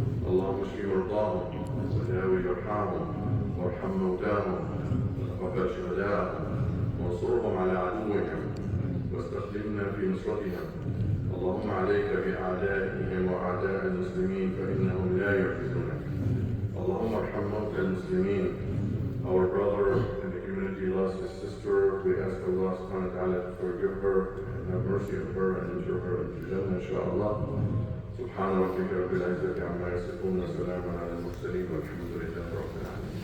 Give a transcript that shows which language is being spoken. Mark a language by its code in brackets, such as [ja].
[ar] اللهم اشف مرضاهم وداوي جرحاهم وارحم موتاهم وتقبل شهداءهم وانصرهم على عدوهم واستخدمنا في نصرتهم. اللهم عليك باعدائهم واعداء المسلمين فانهم لا يعجزونك. اللهم ارحم موتى المسلمين. [en] Our brother in the community lost his sister. We ask Allah subhanahu wa ta'ala to forgive her and have mercy on her and enter her into Jannah, inshallah. [ar] سبحان ربك رب العزة عما يصفون وسلام على المرسلين والحمد لله رب العالمين.